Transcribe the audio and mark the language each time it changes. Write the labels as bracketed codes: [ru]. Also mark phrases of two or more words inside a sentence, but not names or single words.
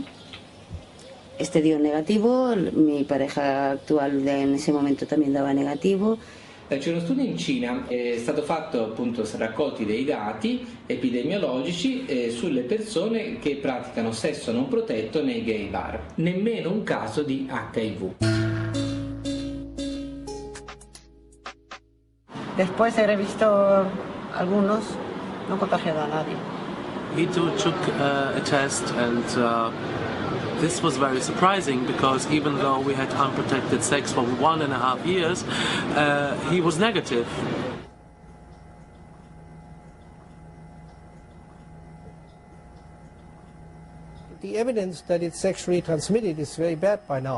[es] Este dio negativo, mi pareja actual en ese momento también daba negativo. [it] C'è uno studio in Cina, è stato fatto appunto raccolti dei dati epidemiologici sulle persone che praticano sesso non protetto nei gay bar, nemmeno un caso di HIV. [es] Después he revisto algunos, no he contagiado a nadie. [en] He took a test and this was very surprising because even though we had unprotected sex for 1.5 years, he was negative. The evidence that it's sexually transmitted is very bad by now.